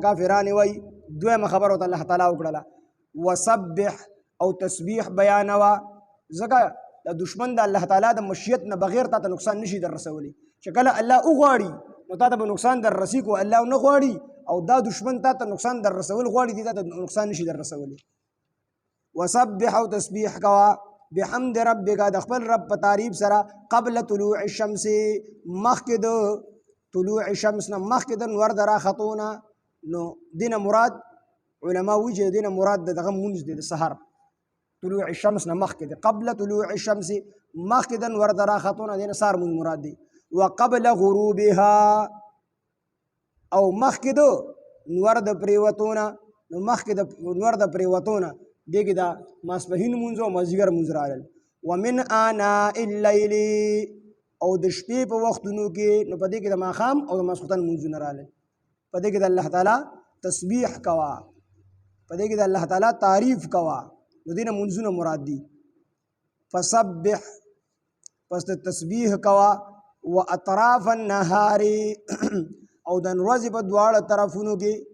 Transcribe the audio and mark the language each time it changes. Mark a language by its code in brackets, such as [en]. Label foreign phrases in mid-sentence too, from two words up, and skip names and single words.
[ps] کافران وایي دویمه خبره ورته الله تعالی وکړله وسبح او تسبیح بیانوه ځکه د دشمن د الله تعالی د مشیت نه بغیر تا ته نقصان نشي در رسولی چې کله الله وغواړي نو تا ته به نقصان در رسي کو الله نه غواړي او دا دشمن تا ته نقصان در رسول غواړي دې تا ته نقصان نشي در رسولی وسبح او تسبیح کوه [ar] بحمد ربک [ps] د خپل رب په تعریف سره [ar] قبل طلوع الشمس [ps] مخکې د طلوع الشمس نه مخکې د نور د راختونه نو دینه مراد علما وایي چې دینه مراد د دغه مونځ دی د سحر طلوع الشمس نه مخکې دی [ar] قبل طلوع الشمس [ps] مخکې د نور د راختو نه دینه سحر مونځ مراد دی [ar] وقبل غروبها [ps] او مخکې د نور د پریوتو نه نو مخکې د نور د پریوتو نه دې کې دا ماسپښین مونځ او مازدیګر مونځ راغلل [ar] ومن آناء اللیل [ps] او د شپې په وختونو کې نو په دې کې د ماښام او د ماسخوتن مونځونه راغلل په دې کې د الله تعالی تسبیح کوا په دې کې د الله تعالی تعریف کوا نو دینه مونځونه مراد دي فسبح پس د تسبیح کوا [ar] و اطراف النهار [ps] او د ورځې په دواړه طرفونو کې